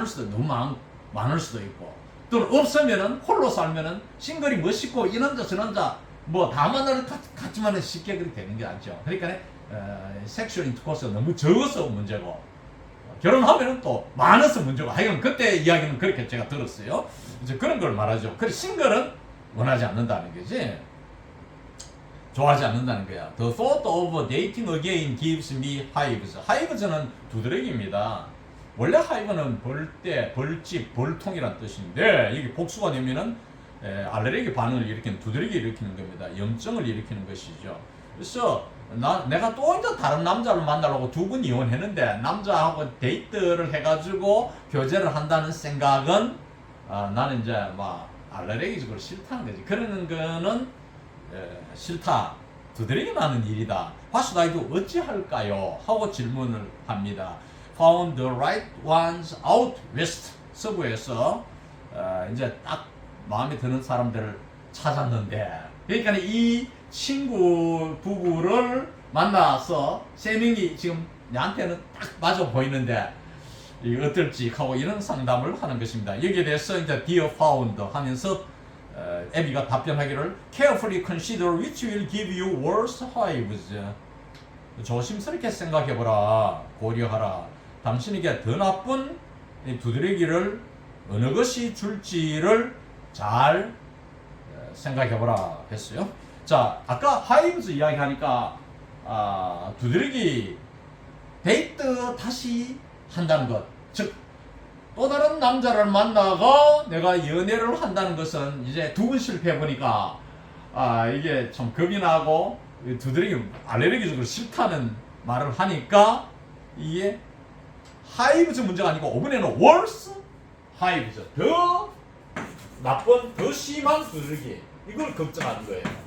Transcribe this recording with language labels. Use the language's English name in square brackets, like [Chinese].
[Korean] 너무 많을 수도 있고 또는 없으면은 홀로 살면은 싱글이 멋있고 이 남자 저 남자 뭐 다 만나는 같지만은 쉽게 그렇게 되는 게 아니죠. 그러니까 섹슈얼 인터코스가 너무 적어서 문제고 결혼하면은 또 많아서 문제고 하여간 그때 이야기는 그렇게 제가 들었어요. 이제 그런 걸 말하죠. 그래 싱글은 원하지 않는다는 거지. 좋아하지 않는다는 거야. [English] The thought of dating again gives me hives. [Korean] hives,는 두드러기입니다. 원래 hive는 벌대, 벌집, 벌통이란 뜻인데 이게 복수가 되면은 알레르기 반응을 일으키는 두드러기 일으키는 겁니다. 염증을 일으키는 것이죠. 그래서 내가 또 이제 다른 남자를 만나려고 두 번 이혼했는데 남자하고 데이트를 해가지고 교제를 한다는 생각은 나는 이제 막 알레르기적으로 싫다는 거지. 그러는 거는 싫다. 두드러기 나는 일이다. [English] What should I do? [Korean] 어찌할까요? 하고 질문을 합니다. [English] Found the right ones out west. [Korean] 서부에서 이제 딱 마음에 드는 사람들을 찾았는데, 그러니까 이 친구 부부를 만나서 세 명이 지금 나한테는 딱 맞아 보이는데 이거 어떨지 하고 이런 상담을 하는 것입니다. 여기에 대해서 이제 Dear Found 하면서 애비가 답변하기를 [English] Carefully consider which will give you worse hives. [Korean] 조심스럽게 생각해보라, 고려하라. 당신에게 더 나쁜 두드러기를 어느 것이 줄지를 잘 생각해보라 했어요. 자, 아까 하이브즈 이야기하니까 두드러기 데이트 다시 한다는 것, 즉 또 다른 남자를 만나고 내가 연애를 한다는 것은 이제 두 번 실패해보니까 이게 좀 겁이 나고 두드러기 알레르기적으로 싫다는 말을 하니까 이게 하이브즈 문제가 아니고 이번에는 worse 하이브즈, 더 나쁜 더 심한 두드러기, 이걸 걱정하는 거예요.